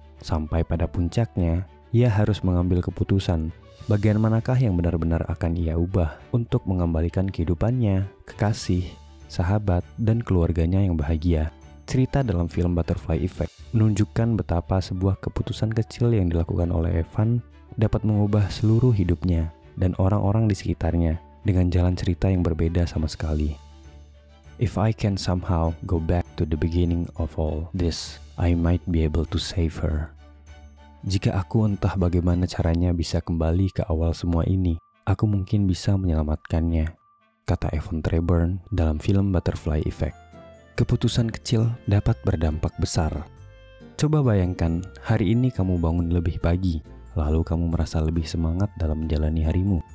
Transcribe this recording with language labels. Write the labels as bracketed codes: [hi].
[id] Sampai pada puncaknya, ia harus mengambil keputusan bagian manakah yang benar-benar akan ia ubah untuk mengembalikan kehidupannya, kekasih, sahabat, dan keluarganya yang bahagia. Cerita dalam film Butterfly Effect menunjukkan betapa sebuah keputusan kecil yang dilakukan oleh Evan dapat mengubah seluruh hidupnya dan orang-orang di sekitarnya dengan jalan cerita yang berbeda sama sekali. [en] If I can somehow go back to the beginning of all this, I might be able to save her. [id] Jika aku entah bagaimana caranya bisa kembali ke awal semua ini, aku mungkin bisa menyelamatkannya, kata Evan Treburn dalam film Butterfly Effect. Keputusan kecil dapat berdampak besar. Coba bayangkan, hari ini kamu bangun lebih pagi, lalu kamu merasa lebih semangat dalam menjalani harimu.